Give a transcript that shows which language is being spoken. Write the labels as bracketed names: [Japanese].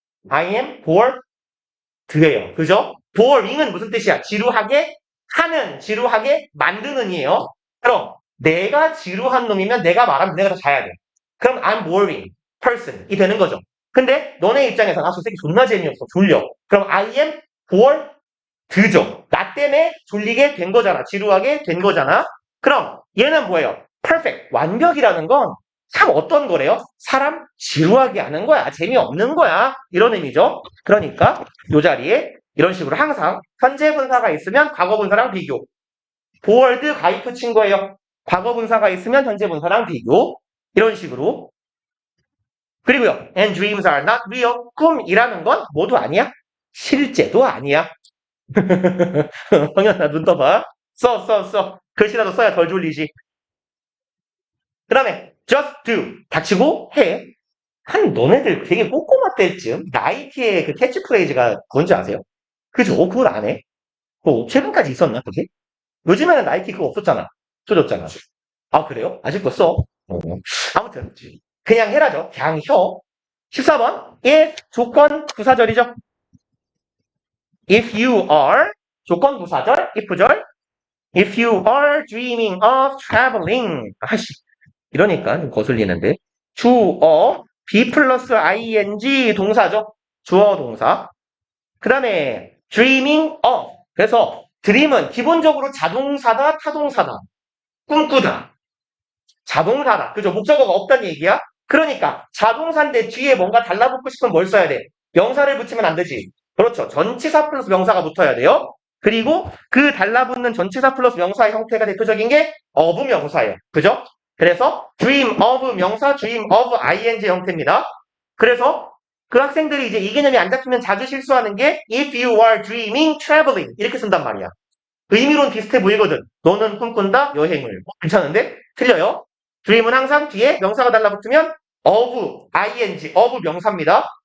[English] I am bored. 드예요. 그죠? [Korean] boring은 무슨 뜻이야? 지루하게 하는, 지루하게 만드는이에요. 그럼 내가 지루한 놈이면 내가 말하면 내가 더 자야 돼. 그럼 [English] I'm boring person [Korean] 이 되는 거죠. 근데 너네 입장에서는 저 새끼 존나 재미없어. 졸려. [English] 그럼 I am bored 드죠. [Korean] 나 때문에 졸리게 된 거잖아. 지루하게 된 거잖아. 그럼 얘는 뭐예요? perfect 완벽이라는 건 참 어떤 거래요? 사람 지루하게 하는 거야. 재미없는 거야. 이런 의미죠. 그러니까 이 자리에 이런 식으로 항상 현재 분사가 있으면 과거 분사랑 비교. 보월드 가이프 친 거예요. 과거 분사가 있으면 현재 분사랑 비교. 이런 식으로. 그리고요. [English] And dreams are not real. [Korean] 꿈이라는 건 모두 아니야. 실제도 아니야. 성현아 눈 떠봐. 써. 글씨라도 써야 덜 졸리지. 그 다음에 just do. 닥치고 해. 너네들 되게 꼬꼬마 때쯤 나이키의 그 캐치프레이즈가 뭔지 아세요? 그죠? 그걸 안 해? 최근까지 있었나 그게? 요즘에는 나이키 그거 없었잖아. 없어졌잖아. 아 그래요? 아직도 써? 아무튼 그냥 해라죠. 그냥 혀. 14번 if 조건 부사절이죠. If you are 조건 부사절 if절 [English] If you are dreaming of traveling [Korean] 아씨 이러니까 좀 거슬리는데 주어 be 플러스 ing 동사죠. 주어 동사. 그 다음에 dreaming of 그래서 dream은 기본적으로 자동사다 타동사다 꿈꾸다 자동사다 그죠 목적어가 없다는 얘기야. 그러니까 자동사인데 뒤에 뭔가 달라붙고 싶으면 뭘 써야 돼? 명사를 붙이면 안 되지. 그렇죠. 전치사 플러스 명사가 붙어야 돼요. 그리고 그 달라붙는 전치사 플러스 명사의 형태가 대표적인 게 of 명사예요. 그죠? 그래서 dream of 명사, dream of ing 형태입니다. 그래서 그 학생들이 이제 이 개념이 안 잡히면 자주 실수하는 게 [English] if you are dreaming traveling [Korean] 이렇게 쓴단 말이야. 의미론 비슷해 보이거든. 너는 꿈꾼다 여행을. 괜찮은데? 틀려요. dream은 항상 뒤에 명사가 달라붙으면 of ing, of 명사입니다.